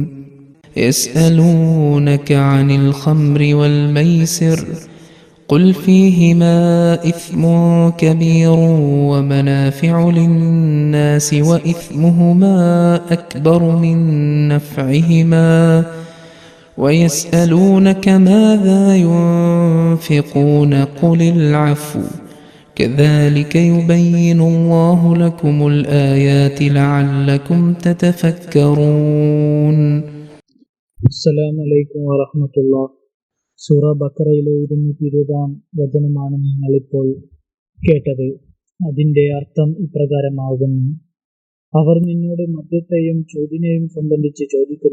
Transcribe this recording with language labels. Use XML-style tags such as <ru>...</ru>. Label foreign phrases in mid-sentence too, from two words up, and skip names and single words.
<ar>يسألونك عن الخمر والميسر قل فيهما إثم كبير ومنافع للناس وإثمهما أكبر من نفعهما ويسألونك ماذا ينفقون قل العفو كذلك يبين الله لكم الآيات لعلكم تتفكرون. السلام عليكم ورحمة الله.</ar> <ml>സൂറ ബഖറയിലെ 220 വചനമാണ് നിങ്ങളിപ്പോൾ കേട്ടത്. അതിൻ്റെ അർത്ഥം ഇപ്രകാരമാകുന്നു: അവർ നിന്നോട് മദ്യത്തെയും ചൂതിനെയും സംബന്ധിച്ച് ചോദിക്കുന്നു.</ml>